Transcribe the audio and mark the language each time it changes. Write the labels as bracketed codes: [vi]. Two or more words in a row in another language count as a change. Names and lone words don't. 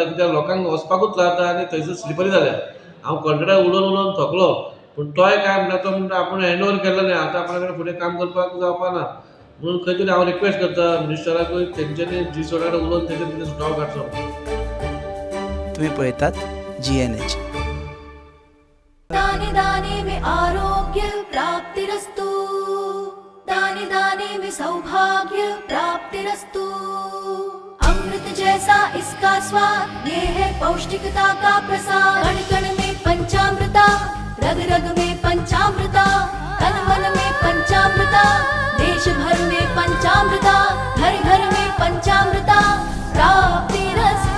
[kok] कित्याक लोकांक वचपाकूच जाता आनी थंयसर स्लिपरी जाल्या. हांव कॉन्ट्रॅक्टर उलोवन थकलो, पूण तोय काय म्हणटा तो म्हणटा आपूण [en] hand over [kok] केल्लें आतां आपणा कडेन फुडें काम करपाक जावपा ना. म्हणून खंय तरी हांव रिक्वेस्ट करता मिनिस्टराकूय तेंच्यांनी G16 कडेन उलोवन तेचेर कितें सुटावो काडचो. तुम्ही पळयतात GNH. [hi] दाने दाने में आरोग्य प्राप्तिरस्तु, दाने दाने में सौभाग्य प्राप्तिरस्तु. अमृत जैसा इसका स्वाद, ये है पौष्टिकता का प्रसाद. कण कण में पंचामृता, रग रग में पंचामृता, तन मन में पंचामृता, देश भर में पंचामृता, घर घर में पंचामृता प्राप्तिरस्तु.